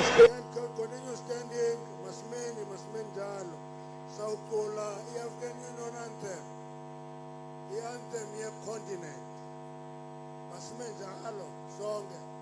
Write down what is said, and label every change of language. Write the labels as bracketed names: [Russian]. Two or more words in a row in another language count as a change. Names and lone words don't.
[English] continue standing, [North Ndebele] masmen njalo. Sawucula i-African Union anthem, i-anthem ye-continent. Masmen njalo, sonke.